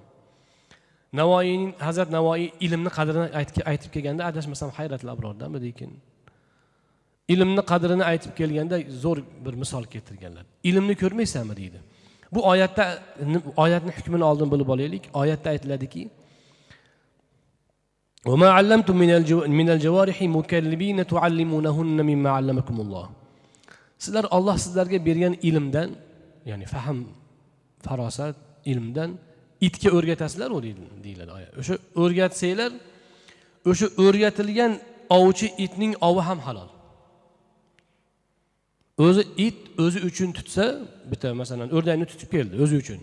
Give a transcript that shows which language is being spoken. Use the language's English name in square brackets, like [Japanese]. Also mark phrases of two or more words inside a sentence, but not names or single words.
[Uzbek] Hazrat Navoiy ilmni qadrini aytib kelganda, adashmasam Hayratul Abrordanmi lekin ilmni qadrini aytib kelganda zo'r bir misol keltirganlar. Ilmni ko'rmaysanmi deydi. Bu oyatning hukmini oldin bilib olaylik. Oyatda aytiladiki: [Arabic] "وما علمتم من الجوارح مكلبين تعلمونهن مما علمكم الله." [Uzbek] Sizlar Alloh sizlarga bergan ilmdan, ya'ni fahm, farosat, ilmdan itga o'rgatasizlar deyiladi oyat. O'sha o'rgatsanglar, o'sha o'rgatilgan ovchi itning ovi ham halol. O'zi it o'zi uchun tutsa, bitta masalan o'rdakni tutib keldi o'zi uchun.